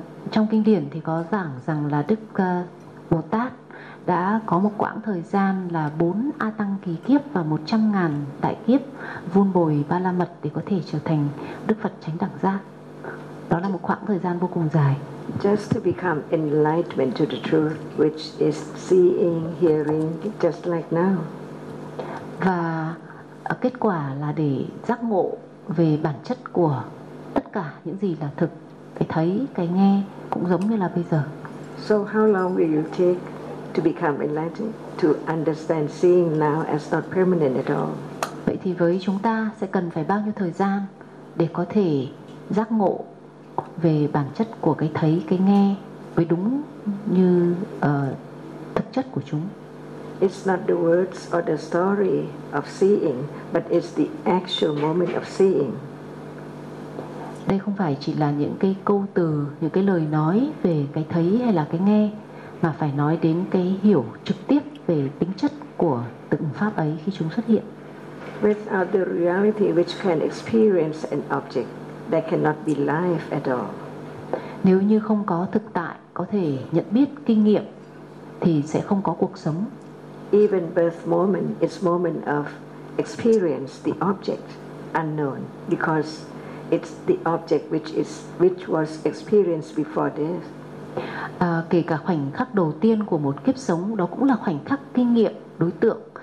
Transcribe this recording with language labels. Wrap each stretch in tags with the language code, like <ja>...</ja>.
<vi>Trong kinh điển thì có giảng rằng là Đức Bồ Tát đã có một quãng thời gian là 4 A Tăng kỳ kiếp và 100,000 đại kiếp vun bồi ba la mật để có thể trở thành Đức Phật chánh đẳng giác. Đó là một quãng thời gian vô cùng dài.</vi> <en>Just to become enlightened to the truth, which is seeing, hearing, just like now.</en> <vi>Và kết quả là để giác ngộ về bản chất của tất cả những gì là thực, cái thấy, cái nghe cũng giống như là bây giờ.</vi> <en>So how long will you take to become enlightened, to understand seeing now as not permanent at all?</en> <vi>Vậy thì với chúng ta sẽ cần phải bao nhiêu thời gian để có thể giác ngộ về bản chất của cái thấy, cái nghe với đúng như thực chất của chúng?</vi> <en>It's not the words or the story of seeing, but it's the actual moment of seeing.</en> <vi>Đây không phải chỉ là những cái câu từ, những cái lời nói về cái thấy hay là cái nghe, mà phải nói đến cái hiểu trực tiếp về tính chất của từng pháp ấy khi chúng xuất hiện.</vi> <en>Without the reality which can experience an object, there cannot be life at all.</en> <vi>Nếu như không có thực tại có thể nhận biết kinh nghiệm thì sẽ không có cuộc sống.</vi> <en>Even birth moment is moment of experience the object unknown, because it's the object which was experienced before death.</en> <vi>Kể cả khoảnh khắc đầu tiên của một kiếp sống, đó cũng là khoảnh khắc kinh nghiệm đối tượng.</vi>